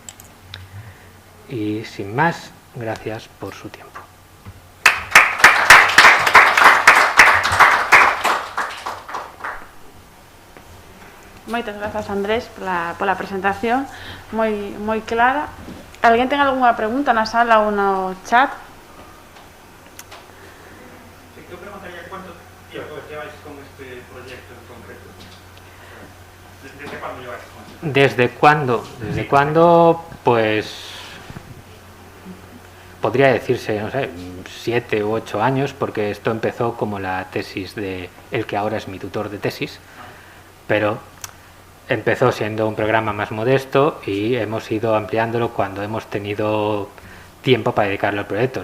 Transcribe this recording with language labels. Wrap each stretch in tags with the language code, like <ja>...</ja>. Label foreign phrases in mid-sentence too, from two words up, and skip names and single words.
<es>Y sin más, gracias por su tiempo.</es> <gl>Moitas grazas, Andrés, pola presentación moi clara. Alguén ten algunha pregunta na sala ou no chat?</gl> <es>Yo preguntaría cuánto tiempo lleváis con este proyecto en concreto. ¿Desde cuándo lleváis con esto? ¿Desde cuándo? Pues podría decirse, no sé, 7 u 8 años, porque esto empezó como la tesis de el que ahora es mi tutor de tesis, pero empezó siendo un programa más modesto y hemos ido ampliándolo cuando hemos tenido tiempo para dedicarlo al proyecto.</es>